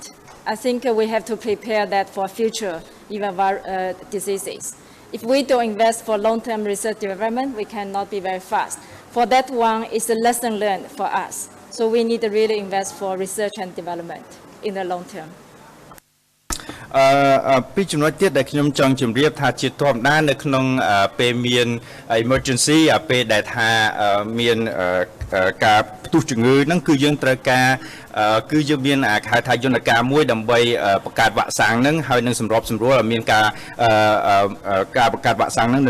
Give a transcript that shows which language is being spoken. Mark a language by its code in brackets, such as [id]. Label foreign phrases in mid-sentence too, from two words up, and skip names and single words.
[en] I think we have to prepare that for future even diseases. If we don't invest for long-term research development, we cannot be very fast. For that one, it's a lesson learned for us. So we need to really invest for research and development in the long term. [km] ពីចំណុចទៀតដែលខ្ញុំចង់ជម្រាបថាជាធម្មតានៅក្នុងពេលមាន emergency ពេលដែលថាមានការផ្ទុះជំងឺហ្នឹងគឺយើងត្រូវការគឺ យើងមានហៅថាយន្តការមួយដើម្បីបង្កើតវ៉ាក់សាំងហ្នឹងហើយនឹងសម្របសម្រួលឲ្យមានការបង្កើតវ៉ាក់សាំងហ្នឹងនៅ